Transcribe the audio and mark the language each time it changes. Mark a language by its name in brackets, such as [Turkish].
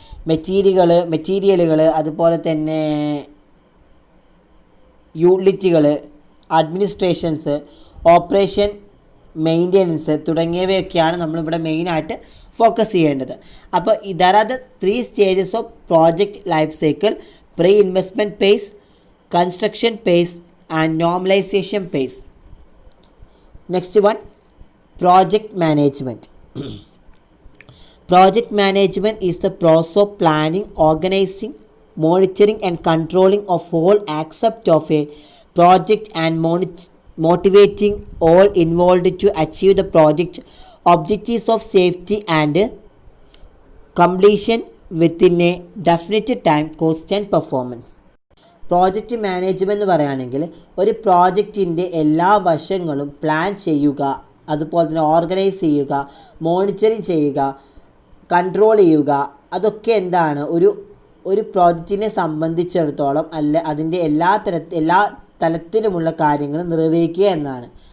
[Malayalam] മെറ്റീരിയലുകൾ അതുപോലെ തന്നെ യൂട്ടിലിറ്റികൾ, അഡ്മിനിസ്ട്രേഷൻസ്, ഓപ്പറേഷൻ, മെയിൻ്റെനൻസ് തുടങ്ങിയവയൊക്കെയാണ് നമ്മളിവിടെ മെയിനായിട്ട് ഫോക്കസ് ചെയ്യേണ്ടത്. [English] അപ്പോൾ there are the 3 stages of project life cycle: pre investment phase, construction phase and normalization phase. Next one, project management. Project management is the process of planning, organizing, monitoring and controlling of all aspects of a project and motivating all involved to achieve the project objectives of safety and completion within a definite time, cost and performance. [Malayalam] Project management എന്ന് പറയുകയാണെങ്കിൽ ഒരു പ്രോജക്റ്റിൻ്റെ എല്ലാ വശങ്ങളും plan ചെയ്യുക, അതുപോലെ തന്നെ organise ചെയ്യുക, monitoring ചെയ്യുക, കൺട്രോൾ ചെയ്യുക. അതൊക്കെ എന്താണ് ഒരു പ്രോജക്റ്റിനെ സംബന്ധിച്ചിടത്തോളം അതിൻ്റെ എല്ലാ തലത്തിലുമുള്ള കാര്യങ്ങൾ നിർവഹിക്കുക എന്നാണ്.